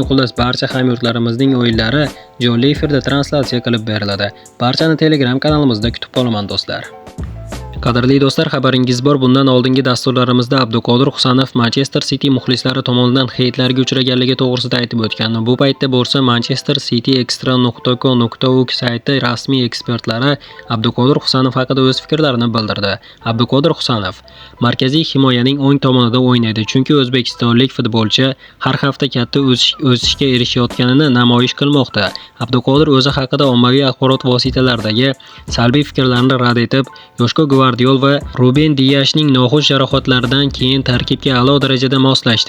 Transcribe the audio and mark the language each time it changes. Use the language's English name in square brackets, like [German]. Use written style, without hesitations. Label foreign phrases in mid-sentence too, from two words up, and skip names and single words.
[Uzbek] Xullas, barcha hamyurtlarimizning o'yinlari jonli efirda translyatsiya qilib beriladi. Barchani Telegram kanalimizda kutib qolaman do'stlar. Qadrli do'stlar, xabaringiz bor, bundan oldingi dasturlarimizda Abduqodir Husanov Manchester City muxlislari tomonidan heytlarga uchraganligi to'g'risida aytib o'tgandim. Bu paytda bo'lsa Manchester City extra.co.uk sayti rasmiy ekspertlari Abduqodir Husanov haqida o'z fikrlarini bildirdi. Abduqodir Husanov markaziy himoyaning o'ng tomonida o'ynaydi, chunki o'zbekistonlik futbolchi har hafta katta o'sishga erishayotganini namoyish qilmoqda. Abduqodir o'zi haqida ommaviy axborot vositalaridagi salbiy fikrlarni rad etib, yoshga Guardiol va Ruben Diyashning noxush jarohatlaridan keyin tarkibga a'lo darajada moslashdi.